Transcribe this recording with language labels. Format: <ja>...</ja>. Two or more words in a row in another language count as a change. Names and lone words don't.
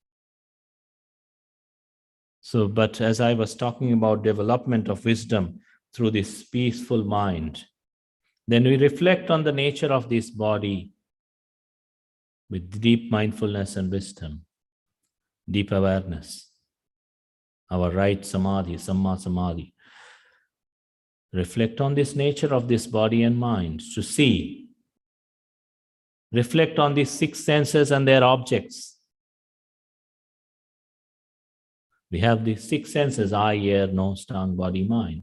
<en>So, but as I was talking about development of wisdom through this peaceful mind, then we reflect on the nature of this body with deep mindfulness and wisdom, deep awareness, our right samadhi,</en> <pi>samma samadhi.</pi> <en>Reflect on this nature of this body and mind to see. Reflect on these six senses and their objects. We have these six senses: eye, ear, nose, tongue, body, mind.</en>